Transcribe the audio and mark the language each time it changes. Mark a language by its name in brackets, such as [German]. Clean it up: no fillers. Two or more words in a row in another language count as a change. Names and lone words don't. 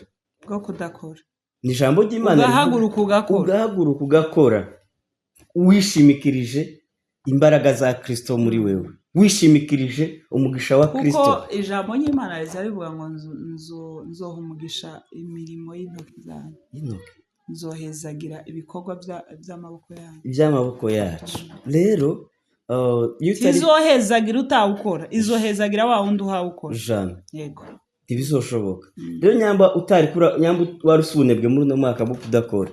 [Rundi] Ni ijambo ry'Imana ugahaguruka ugakora wishimikirije imbaraga za Kristo muri wewe, wishimikirije umugisha wa Kristo. Kuko ijambo ry'Imana rivuga ngo nzoha umugisha imirimo y'intoki zanyu. Nzohezagira ibikorwa by'amaboko yacu. Rero izohezagira utawukora, izohezagira wa wundi uhawukora. Yego. Ntibizoshoboka. Rero nyamba warusubunebwe muri uno mwaka bwo kudakora.